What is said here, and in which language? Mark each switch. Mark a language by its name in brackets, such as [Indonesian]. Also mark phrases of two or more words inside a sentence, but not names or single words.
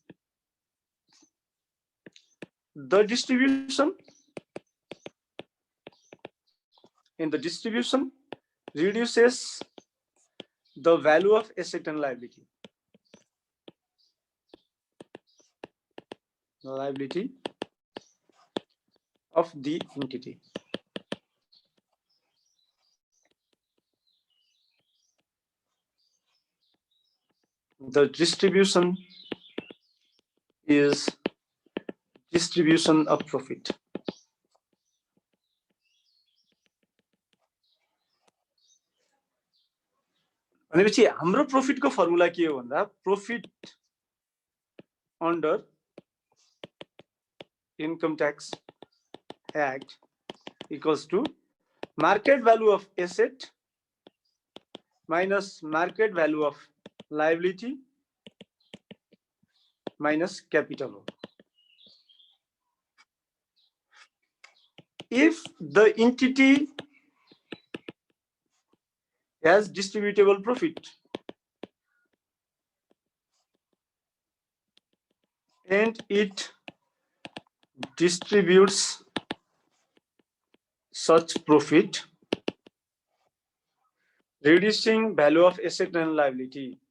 [English] the distribution reduces the value of asset and liability of the entity. The distribution is distribution of profit. [Nepali] भनेपछि हाम्रो प्रॉफिट को फर्मुला के हो भन्दा [English] profit under Income Tax Act equals to market value of asset minus market value of liability minus capital [Nepali] हो. [English] If the entity has distributable profit and it distributes such profit, reducing value of asset and liability,